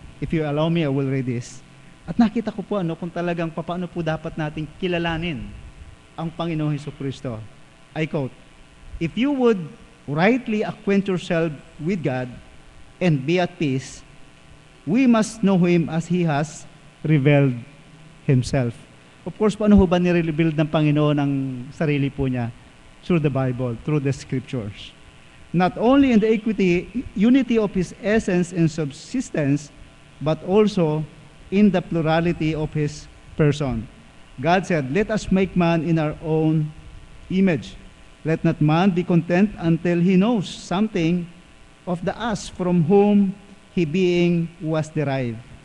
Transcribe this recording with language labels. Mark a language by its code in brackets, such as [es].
[en] If you allow me, I will read this. [tl] At nakita ko po kung talagang paano po dapat nating kilalanin ang Panginoong Hesukristo. [en] I quote, "If you would rightly acquaint yourself with God and be at peace, we must know Him as He has revealed Himself." [tl] Of course, paano ho ba nire-reveal ng Panginoon ang sarili po niya? [en] Through the Bible, through the Scriptures. Not only in the unity of His essence and subsistence, but also in the plurality of His person. God said, "Let us make man in our own image. Let not man be content until he knows something of the us from whom he being was derived.